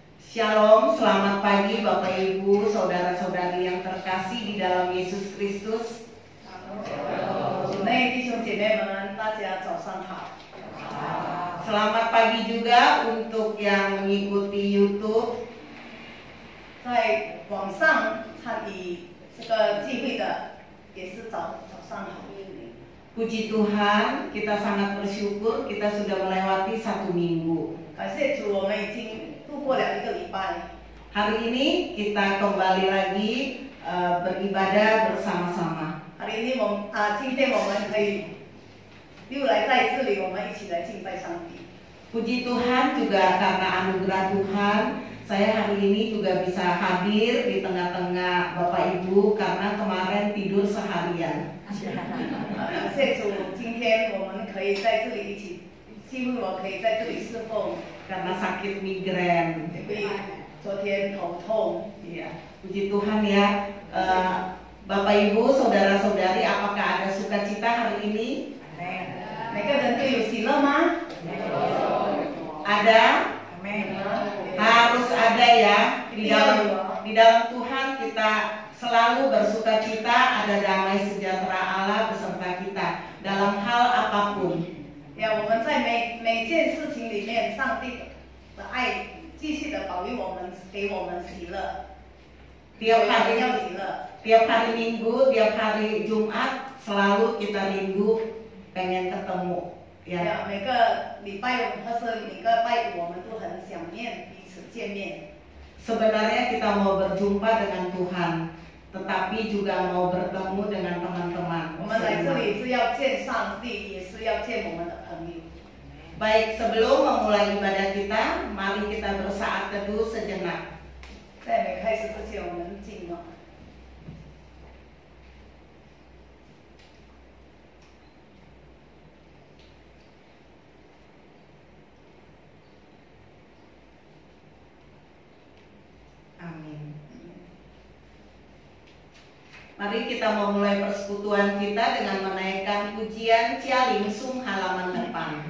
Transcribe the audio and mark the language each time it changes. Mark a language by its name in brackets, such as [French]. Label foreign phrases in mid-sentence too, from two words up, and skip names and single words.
[Indonesian] Shalom, selamat pagi Bapak Ibu, saudara-saudari yang terkasih di dalam Yesus Kristus. [Chinese] 主内弟兄姐妹们，大家早上好。 [Indonesian] Selamat pagi juga untuk yang mengikuti YouTube. [Chinese] 在网上参与这个聚会的，也是早上好。 [Indonesian] Puji Tuhan, kita sangat bersyukur kita sudah melewati 1 minggu. [Chinese] 感谢主，我们已经度过了1个礼拜。 [Indonesian] Hari ini kita kembali lagi beribadah bersama-sama. [Chinese] 今天我们可以又来在这里，我们一起来敬拜上帝。 [Indonesian] Puji Tuhan juga karena anugerah Tuhan, saya hari ini juga bisa hadir di tengah-tengah Bapak Ibu karena kemarin tidur seharian. [Chinese] 感谢主，今天我们可以在这里一起聚会，我可以在这里侍奉。 [Indonesian] Karena sakit migren. [Chinese] 因为昨天头痛。 [Indonesian] Iya, puji Tuhan ya. Bapak Ibu, saudara-saudari, apakah ada sukacita hari ini? [Chinese] 每个人都有喜乐吗？ [Indonesian] Ada? Harus ada ya. Di dalam Tuhan kita selalu bersukacita, ada damai sejahtera Allah beserta kita dalam hal apapun. [Chinese] 我们在每件事情里面，上帝的爱继续的保佑我们，给我们喜乐。 [Indonesian] Tiap hari [Chinese] 要喜乐。 [Indonesian] Tiap hari Minggu, tiap hari Jumat selalu kita rindu pengen ketemu. Ya. [Chinese] 每个礼拜或是每个拜五，我们都很想念彼此见面。 [Indonesian] Sebenarnya kita mau berjumpa dengan Tuhan, tetapi juga mau bertemu dengan teman-teman. [Chinese] 我们来这里是要见上帝，也是要见我们的朋友。 [Indonesian] Baik, sebelum memulai ibadah kita, mari kita bersaat teduh sejenak. [Chinese] 在没开始之前，我们静默。 [Indonesian] Amin. Mari kita memulai persekutuan kita dengan menaikkan pujian Cia Lingsung halaman depan.